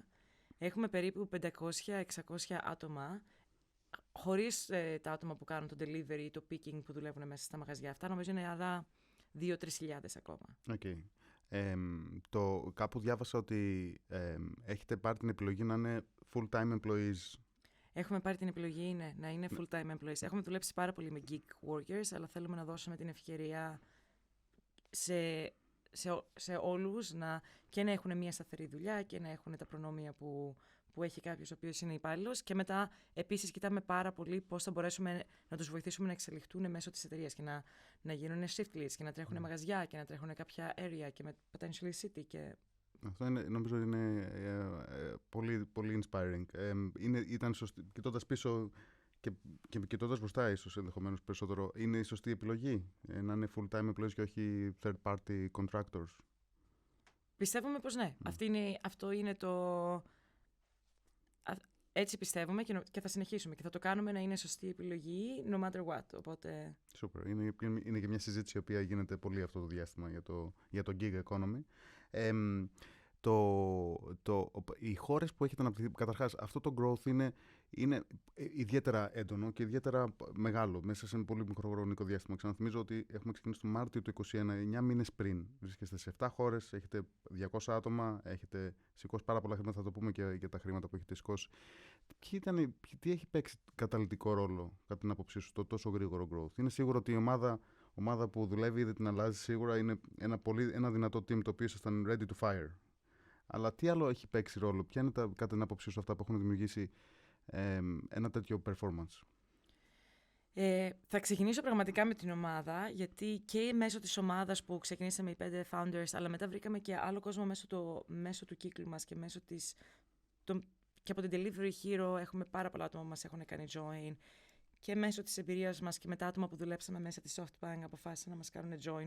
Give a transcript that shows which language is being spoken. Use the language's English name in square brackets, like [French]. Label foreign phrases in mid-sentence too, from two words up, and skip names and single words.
[Greek] Έχουμε περίπου 500-600 άτομα. Χωρίς τα άτομα που κάνουν το delivery ή το picking που δουλεύουν μέσα στα μαγαζιά αυτά, νομίζω είναι άλλα 2-3 χιλιάδες ακόμα. Okay. Κάπου διάβασα ότι έχετε πάρει την επιλογή να είναι [English] full-time employees. [Greek] Έχουμε πάρει την επιλογή, ναι, να είναι [English] full-time employees. [Greek] Έχουμε δουλέψει πάρα πολύ με [English] gig workers, [Greek] αλλά θέλουμε να δώσουμε την ευκαιρία σε όλους και να έχουν μια σταθερή δουλειά και να έχουν τα προνόμια που έχει κάποιος ο οποίος είναι υπάλληλος. Και μετά, επίσης, κοιτάμε πάρα πολύ πώς θα μπορέσουμε να τους βοηθήσουμε να εξελιχθούν μέσω της εταιρείας και να γίνουν [English] shift leads [Greek] και να τρέχουν μαγαζιά και να τρέχουν κάποια area και με [English] potentially city. [Greek] Αυτό νομίζω είναι πολύ, πολύ inspiring. Ήταν σωστή, κοιτώντας πίσω και κοιτώντας μπροστά, ίσως ενδεχομένως περισσότερο, είναι η σωστή επιλογή να είναι [English] full-time employees [Greek] και όχι [English] third-party contractors? [Greek] Πιστεύουμε πως ναι. Αυτό είναι το... Έτσι πιστεύουμε και θα συνεχίσουμε και θα το κάνουμε να είναι σωστή επιλογή [English] no matter what. [Greek] Οπότε... Super. Είναι και μια συζήτηση η οποία γίνεται πολύ αυτό το διάστημα για το [English] gig economy. [Greek] Οι χώρες που έχετε αναπτυχθεί, καταρχάς αυτό το growth είναι ιδιαίτερα έντονο και ιδιαίτερα μεγάλο μέσα σε ένα πολύ μικρό χρονικό διάστημα. Ξαναθυμίζω ότι έχουμε ξεκινήσει το Μάρτιο του 2021, 9 μήνες πριν. Βρίσκεστε σε 7 χώρες, έχετε 200 άτομα, έχετε σηκώσει πάρα πολλά χρήματα, θα το πούμε και για τα χρήματα που έχετε σηκώσει. Τι έχει παίξει καταλυτικό ρόλο κατά την άποψή σου το τόσο γρήγορο growth? Είναι σίγουρο ότι η ομάδα που δουλεύει ήδη την αλλάζει, σίγουρα είναι ένα δυνατό team το οποίο ήσασταν [English] ready to fire. [Greek] Αλλά τι άλλο έχει παίξει ρόλο? Ποια είναι κατά την άποψή σου αυτά που έχουν δημιουργήσει ένα τέτοιο performance? Θα ξεκινήσω πραγματικά με την ομάδα, γιατί και μέσω της ομάδας που ξεκινήσαμε οι 5 founders, αλλά μετά βρήκαμε και άλλο κόσμο μέσω του κύκλου μας και μέσω και από την Delivery Hero έχουμε πάρα πολλά άτομα που μας έχουν κάνει join και μέσω της εμπειρίας μας και μετά άτομα που δουλέψαμε μέσα τη SoftBank αποφάσισαν να μας κάνουν join.